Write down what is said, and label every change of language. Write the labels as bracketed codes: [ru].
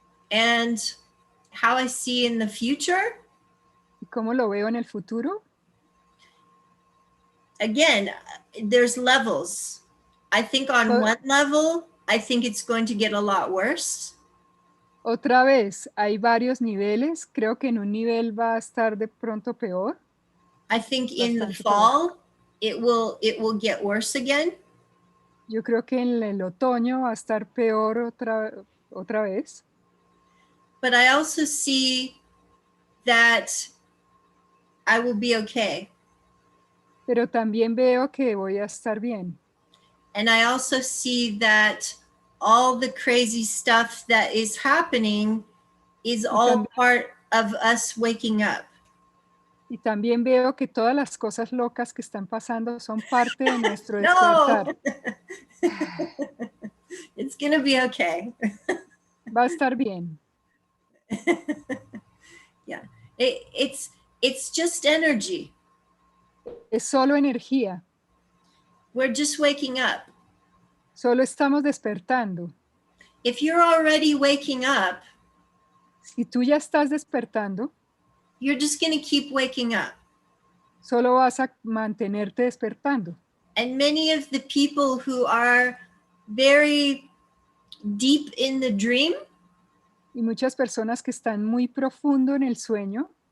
[en] And how I see in the future, [es] ¿Y cómo lo veo en el futuro? [en] again, there's levels. I think on one level, I think it's going to get a lot worse. [es] Otra vez, hay varios niveles. Creo que en un nivel va a estar de pronto peor. [en] I think in the [es] Bastante [en] fall, it will get worse again. [es] Yo creo que en el otoño va a estar peor otra vez. [en] But I also see that I will be okay. [es] Pero también veo que voy a estar bien. [en] And I also see that all the crazy stuff that is happening is all part of us waking up. [es] Y también veo que todas las cosas locas que están pasando son parte de nuestro [en] No, [es] despertar. [en] it's going to be okay. [es] Va a estar bien. [en] Yeah, it's just energy. [es] Es solo energía. [en] We're just waking up. [es] Solo estamos despertando. [en] If you're already waking up, [es] Si tú ya estás despertando, [en] you're just going to keep waking up. [es] solo vas a mantenerte despertando. [en] And many of the people who are very deep in the dream, [es] Y muchas personas que están muy profundo en el sueño,